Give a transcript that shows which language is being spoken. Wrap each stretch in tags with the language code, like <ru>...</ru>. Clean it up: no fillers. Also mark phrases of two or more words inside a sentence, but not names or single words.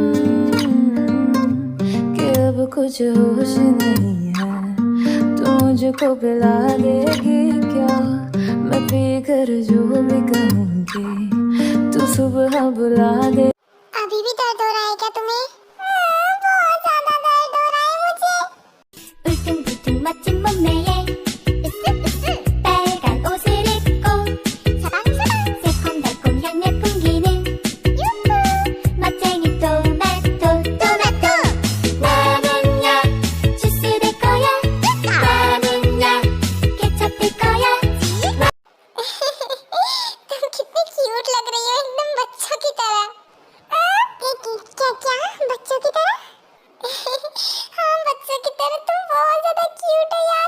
<hi>कि अब कुछ होश नहीं है। मुझको पिला देगी क्या, मैं पी कर जो भी कहूँगी तू सुबह बुला दे। अभी भी दर्द हो रहा है क्या तुम्हें? बहुत ज्यादा दर्द हो रहा है मुझे।</hi> <ko>울퉁불퉁 멋진 몸매에 빨간 옷을 입고 새콤달콤 향내 풍기는 멋쟁이 토마토 토마토. 나는야 주스 될 거야, 나는야 케첩 될 거야.</ko> <hi>तुम कितनी क्यूट लग रही हो, एकदम बच्चों की तरह। क्या क्या बच्चों की तरह? हाँ बच्चों की तरह, तुम बहुत ज्यादा क्यूट</hi>